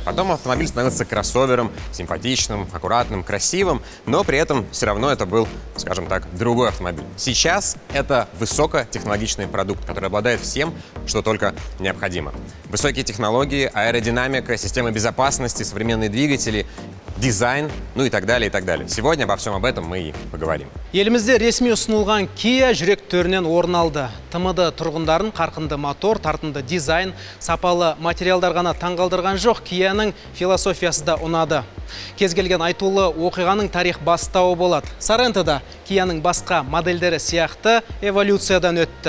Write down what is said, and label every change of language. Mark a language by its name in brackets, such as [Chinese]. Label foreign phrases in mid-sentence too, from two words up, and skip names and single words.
[Russian] Потом автомобиль становился кроссовером, симпатичным, аккуратным, красивым, но при этом все равно это был, скажем так, другой автомобиль. Сейчас это высокотехнологичный продукт, который обладает всем, что только необходимо. Высокие технологии, аэродинамика, системы безопасности, современные двигатели, дизайн, ну и так далее, и так далее. Сегодня обо всем об этом мы и поговорим. [Kazakh] Елімізде ресми ұсынылған Kia жүрек төрінен орын алды. ТМД тұрғындарын қарқынды мотор, тартынды дизайн, сапалы материалдар ғана таңғалдырған жоқ, Kia'ның философиясы да ұнады. Кез келген айтулы оқиғаның тарих бастауы болады. Sorento да Kia'ның басқа модельдері сияқты эволюциядан өтті.